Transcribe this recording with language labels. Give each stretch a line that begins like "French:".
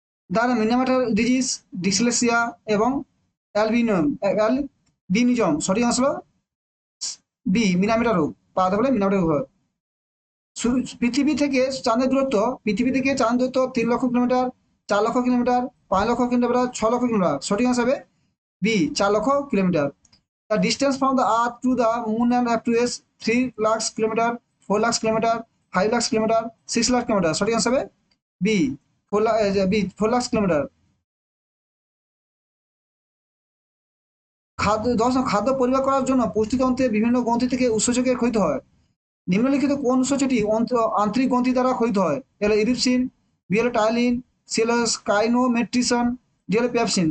Bangla: দ্বারা মিনামাটার disease, dyslexia এবং albinism. সঠিক আসলো বি মিনামিটা রোগ, পাওয়া বলে মিনামিটা রোগ হয়। পৃথিবী থেকে চাঁদের দূরত্ব, পৃথিবী থেকে চাঁদ দূরত্ব 3 লক্ষ কিলোমিটার, 4 লক্ষ কিলোমিটার, 5 লক্ষ কিলোমিটার, 6 লক্ষ কিলোমিটার। সঠিক আসবে বি 4 লক্ষ kilometre.
English: The distance from the earth to the moon and up to is 3 lakhs kilometer, 4 lakhs kilometer, 5 lakhs kilometer, 6 lakhs kilometer.
Bangla: সঠিক আসবে বি 4 lakhs কিলোমিটার। খাদ্য পরিপাক করার জন্য পুষ্টিতন্ত্রে বিভিন্ন গ্রন্থি থেকে উৎসেচকের ক্ষয়িত হয়। নিম্নলিখিত কোন উৎসেচকটি আন্তরিক গ্রন্থি দ্বারা ক্ষয়িত হয়? এল ইরিপসিন, বি হলো টাইলিন, সি হলো কাইনোমেট্রিসন, ডি হলো পেপসিন।